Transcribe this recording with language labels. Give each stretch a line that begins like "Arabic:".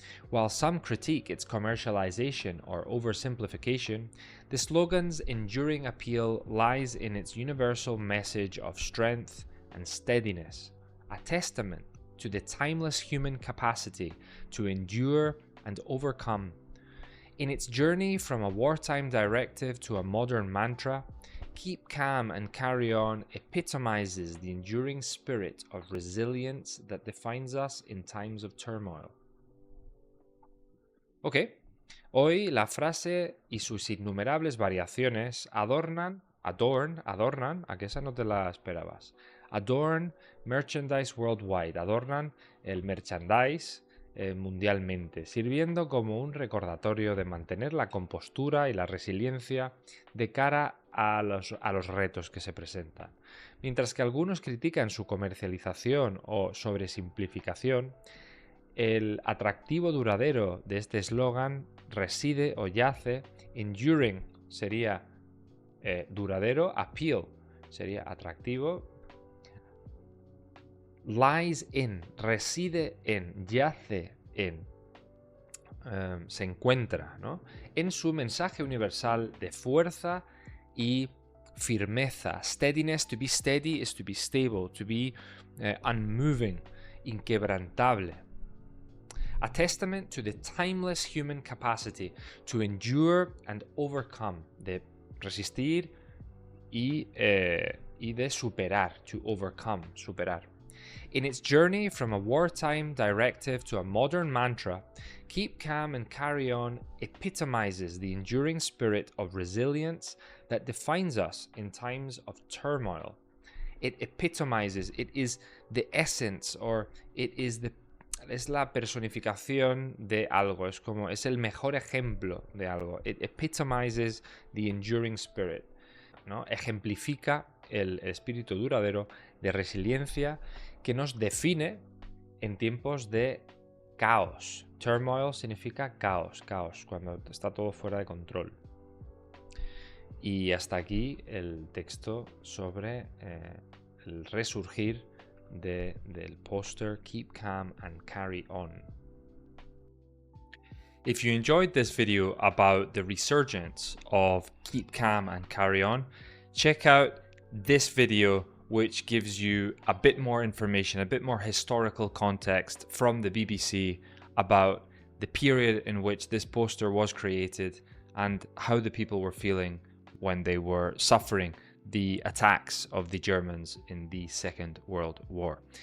English: While some critique its commercialization or oversimplification, the slogan's enduring appeal lies in its universal message of strength and steadiness, a testament to the timeless human capacity to endure and overcome. In its journey from a wartime directive to a modern mantra, Keep Calm and Carry On epitomizes the enduring spirit of resilience that defines us in times of turmoil.
Spanish: Ok, hoy la frase y sus innumerables variaciones adornan, ¿a que esa no te la esperabas?
English: Adorn merchandise worldwide,
Spanish: adornan el merchandise mundialmente, sirviendo como un recordatorio de mantener la compostura y la resiliencia de cara a los retos que se presentan. Mientras que algunos critican su comercialización o sobresimplificación, el atractivo duradero de este eslogan reside o yace,
English: enduring
Spanish: sería duradero,
English: appeal
Spanish: sería atractivo,
English: lies in,
Spanish: reside en, yace en, se encuentra, ¿no?, en su mensaje universal de fuerza y firmeza.
English: Steadiness, to be steady is to be stable, to be unmoving,
Spanish: inquebrantable.
English: A testament to the timeless human capacity to endure and overcome,
Spanish: de resistir y de superar,
English: to overcome,
Spanish: superar.
English: In its journey from a wartime directive to a modern mantra, keep calm and carry on epitomizes the enduring spirit of resilience that defines us in times of turmoil. It epitomizes, it is the essence, or
Spanish: es la personificación de algo,
English: es el mejor ejemplo de algo. It epitomizes the enduring spirit,
Spanish: ¿no? Ejemplifica el espíritu duradero de resiliencia que nos define en tiempos de caos. Turmoil significa caos, cuando está todo fuera de control. Y hasta aquí el texto sobre el resurgir del póster Keep Calm and Carry On.
English: If you enjoyed this video about the resurgence of Keep Calm and Carry On, check out this video which gives you a bit more information, a bit more historical context from the BBC about the period in which this poster was created and how the people were feeling when they were suffering the attacks of the Germans in the Second World War.